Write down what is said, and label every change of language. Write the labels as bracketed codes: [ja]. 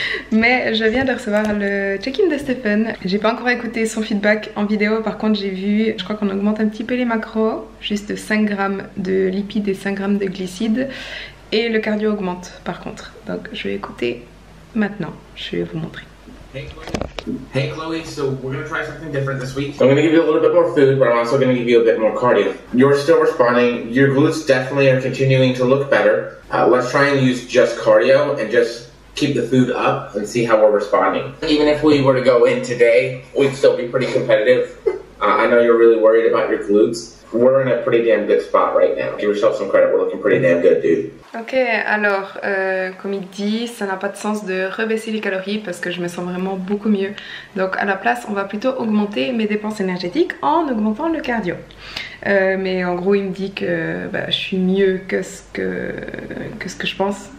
[fr] Mais je viens de recevoir le check-in de Stephen. J'ai pas encore écouté son feedback en vidéo, par contre j'ai vu, je crois qu'on augmente un petit peu les macros, juste 5 grammes de lipides et 5 grammes de glucides, et le cardio augmente par contre. Donc je vais écouter maintenant, je vais vous montrer. [en] Hey Chloe, so we're going to try something different this week. I'm going to give you a little bit more food, but I'm also going to give you a bit more cardio. You're still responding, your glutes definitely are continuing to look better. Let's try and use just cardio and just keep the food up and see how we're responding. Even if we were to go in today, we'd still be pretty competitive. I know you're really worried about your glutes. We're in a pretty damn good spot right now. Give yourself some credit, we're looking pretty damn good, dude. [fr] Ok, alors comme il dit, ça n'a pas de sens de rebaisser les calories parce que je me sens vraiment beaucoup mieux. Donc à la place, on va plutôt augmenter mes dépenses énergétiques en augmentant le cardio. Mais en gros il me dit que je suis mieux que ce que je pense.